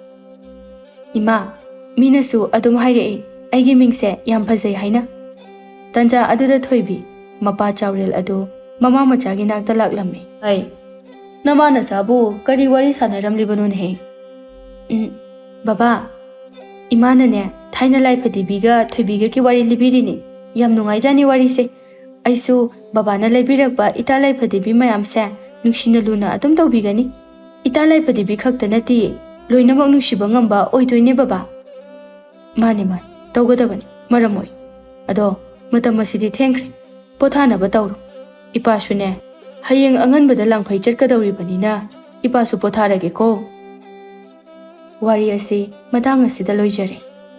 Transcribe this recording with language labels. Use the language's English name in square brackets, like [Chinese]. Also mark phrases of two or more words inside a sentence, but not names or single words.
[Manipuri] ima minasu adum hairei aigi mingse yam phajai haina tanja aduda thoibi mapa chawrel adu mama machagi nakta laklame ai namana chabu kari wari sanaram libanun he baba imana ne thaina lai phadibiga thoibiga ki wari libirini yam nungai jani wari se aisu baba na lebirakpa italai phadibi mayam se nuksina luna adum tawbigani italai phadibi khakta nati loinamak nungsiba ngamba oidoine baba mani tawgadabani maramoi ado matam asidi thengkhre pothanaba tawru ipasune hayeng anganbada langphai chatkadawribanina ipasu potharage ko wari asi matang asida loijare